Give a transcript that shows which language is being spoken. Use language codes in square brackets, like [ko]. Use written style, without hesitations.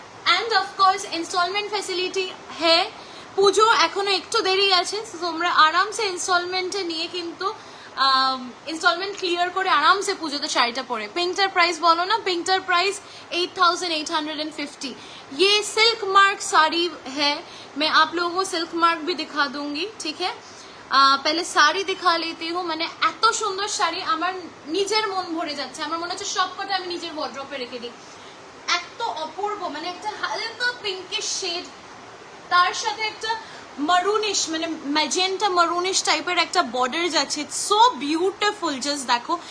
[bn] And of course instalment facility হ্যাঁ, পুজো এখনো একটু দেরি আছে, তোমরা আরামসে ইনস্টলমেন্টে নিয়ে কিন্তু इंस्टॉलमेंट क्लियर করে আরামসে পুজোতে শাড়িটা পরে। পিঙ্কটার প্রাইস বলো না, পিঙ্কটার প্রাইস 8850। [hi] ये सिल्क मार्क साड़ी है, मैं आप लोगों को सिल्क मार्क भी दिखा दूंगी, ठीक है। पहले শাড়ি दिखा लेती हूँ। [bn] মানে এত সুন্দর শাড়ি, আমার নিজের মন ভরে যাচ্ছে, আমার মনে হচ্ছে সবকটা আমি নিজের ওয়ার্ড্রপে রেখে দিই, এত অপূর্ব। মানে একটা হালকা পিঙ্কিশ শেড, তার সাথে একটা মারুনিশ মানে ম্যাজেন্টা মারুনিশ টাইপের একটা বর্ডার যাচ্ছে, সো বিউটিফুল। জাস্ট দেখো।